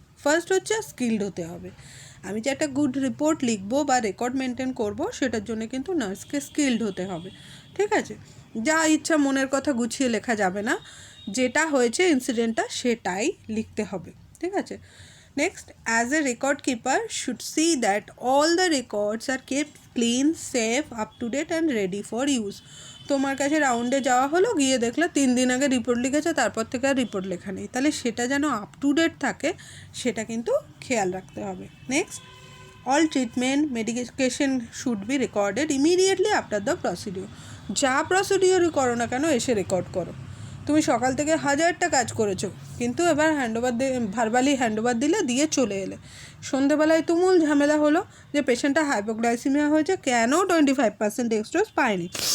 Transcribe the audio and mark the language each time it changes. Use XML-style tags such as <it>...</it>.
<bn>First হচ্ছে skilled হতে হবে। আমি যে একটা গুড রিপোর্ট লিখবো বা রেকর্ড মেনটেন করব সেটার জন্য কিন্তু নার্সকে স্কিলড হতে হবে, ঠিক আছে। যা ইচ্ছা মনের কথা গুছিয়ে লেখা যাবে না, যেটা হয়েছে ইনসিডেন্টটা সেটাই লিখতে হবে, ঠিক আছে।</bn> <en>Next, as a record keeper should see that all the records are kept clean, safe, up to date and ready for use.</en> <bn>তোমার কাছে রাউন্ডে যাওয়া হলো, গিয়ে দেখলে 3 দিন আগে রিপোর্ট লিখেছে, তারপর থেকে আর রিপোর্ট লেখা নেই, তাহলে সেটা যেন আপ টু ডেট থাকে সেটা কিন্তু খেয়াল রাখতে হবে।</bn> <en>Next, all treatment medication should be recorded immediately after the procedure.</en> <bn>যা প্রসিডিওরই করো না কেন এসে রেকর্ড করো। তুমি সকাল থেকে 1000টা কাজ করেছো, কিন্তু এবার ভার্বালি হ্যান্ডওভার দিয়ে চলে এলে, সন্ধেবেলায় তুমুল ঝামেলা হলো যে পেশেন্টটা হাইপোগ্লাইসিমিয়া হয়েছে, কেন 25% ডেক্সট্রোজ পায়নি।</bn>